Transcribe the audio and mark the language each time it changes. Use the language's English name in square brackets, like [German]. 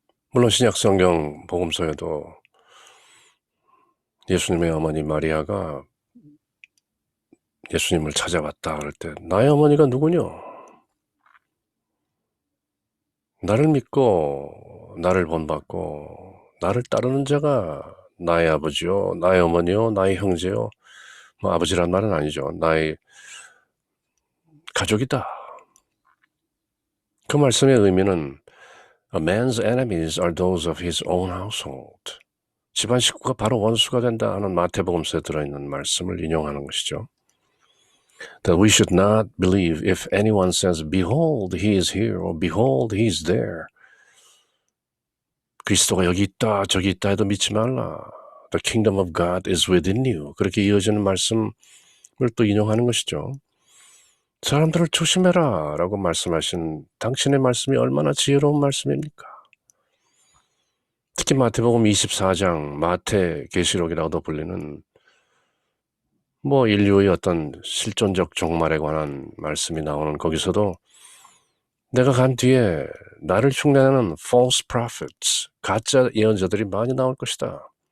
[Korean] 물론 신약성경 복음서에도 예수님의 어머니 마리아가 예수님을 찾아왔다 그럴 때 나의 어머니가 누구냐? 나를 믿고 나를 본받고 나를 따르는 자가 나의 아버지요, 나의 어머니요, 나의 형제요. 뭐 아버지란 말은 아니죠. 나의 가족이다. 그 말씀의 의미는 [English] A man's enemies are those of his own household. [Korean] 집안 식구가 바로 원수가 된다 하는 마태복음서에 들어있는 말씀을 인용하는 것이죠. [English] That we should not believe if anyone says, Behold, he is here, or Behold, he is there. [Korean] 그리스도가 여기 있다, 저기 있다 해도 믿지 말라. [English] The kingdom of God is within you. [Korean] 그렇게 이어지는 말씀을 또 인용하는 것이죠. 사람들을 조심해라 라고 말씀하신 당신의 말씀이 얼마나 지혜로운 말씀입니까? 특히 마태복음 24장, 마태계시록이라고도 불리는 인류의 어떤 실존적 종말에 관한 말씀이 나오는 거기서도 내가 간 뒤에 나를 흉내내는 [English] false prophets, [Korean] 가짜 예언자들이 많이 나올 것이다.